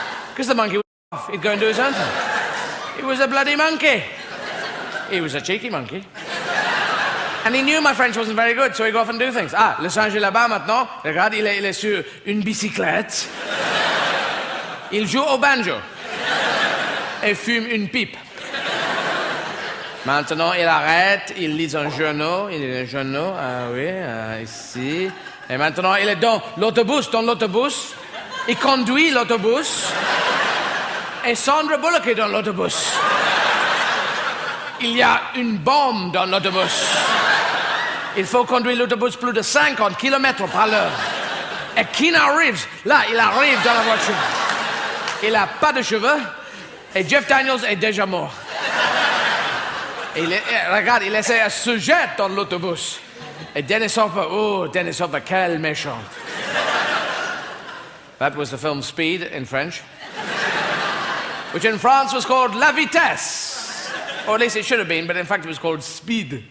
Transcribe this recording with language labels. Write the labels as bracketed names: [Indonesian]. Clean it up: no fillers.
[English] Because the monkey was off. He'd go and do his own thing. He was a bloody monkey. He was a cheeky monkey. And he knew my French wasn't very good, so he'd go off and do things. [French] Ah, le singe est là-bas maintenant. Regarde, il est sur une bicyclette. Il joue au banjo. Et fume une pipe. Maintenant, il arrête, il lit un journal. Ah oui, ici. Et maintenant, il est dans l'autobus. Il conduit l'autobus. Et Sandra Bullock est dans l'autobus. Il y a une bombe dans l'autobus. Il faut conduire l'autobus plus de 50 km par l'heure. Et Keanu Reeves, là, il arrive dans la voiture. Il n'a pas de cheveux. Et Jeff Daniels est déjà mort. Regarde, il essaie de se jeter dans l'autobus. Et Dennis Hopper, quel méchant. [English] That was the film Speed in French, which in France was called La Vitesse. Or at least it should have been, but in fact it was called Speed.